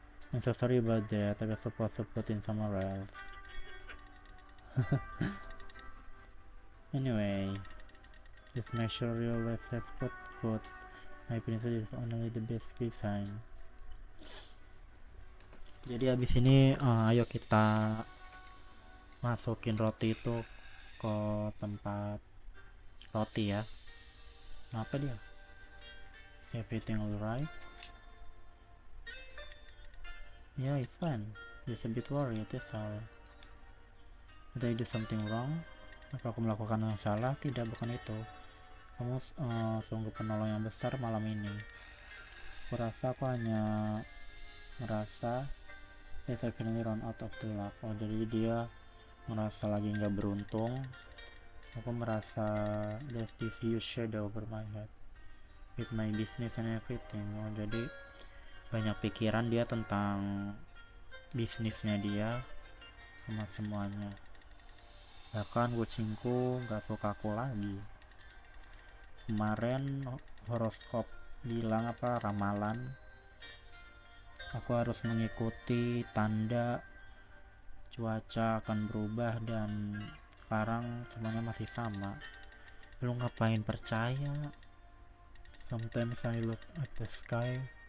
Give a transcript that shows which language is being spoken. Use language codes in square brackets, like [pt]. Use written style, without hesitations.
[en] I'm so sorry about that. I was supposed to put in somewhere else. Anyway, just make sure you always have good food. My princess is only the best design. [id] Jadi habis ini ayo kita masukin roti itu ke tempat roti ya. Kenapa dia? [en] Is everything alright? Yeah, it's fine. Just a bit worried, that's all. Did I do something wrong? [id] Apa aku melakukan yang salah? Tidak, bukan itu. Kamu sungguh penolong yang besar malam ini. Aku rasa aku hanya merasa [en] yes, I finally run out of the luck. [id] Oh, jadi dia merasa lagi nggak beruntung. Aku merasa [en] there's this huge shadow over my head with my business and everything. [id] Oh, jadi banyak pikiran dia tentang bisnisnya dia sama semuanya. Bahkan kucingku gak suka aku lagi. Kemarin horoskop bilang ramalan, aku harus mengikuti tanda cuaca akan berubah, dan sekarang semuanya masih sama. Lu ngapain percaya? [en] Sometimes I look at the sky.